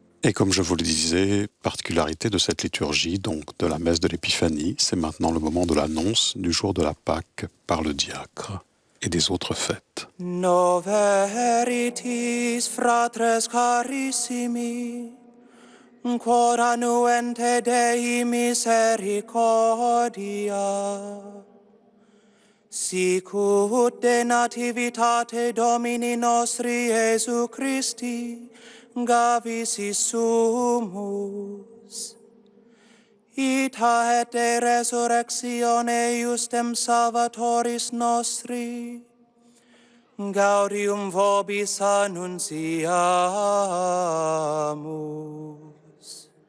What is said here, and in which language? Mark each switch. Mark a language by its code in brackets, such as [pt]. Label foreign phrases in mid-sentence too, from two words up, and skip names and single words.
[fr] Et comme je vous le disais, particularité de cette liturgie, donc de la messe de l'Épiphanie, c'est maintenant le moment de l'annonce du jour de la Pâque par le diacre et des autres fêtes. [la] Nove veritis, fratres carissimi, quod annuente Dei misericordia, sic ut de nativitate Domini nostri Iesu Christi gavis sumus, ita et de resurrectione justem Salvatoris nostri, gaudium vobis annunciamus.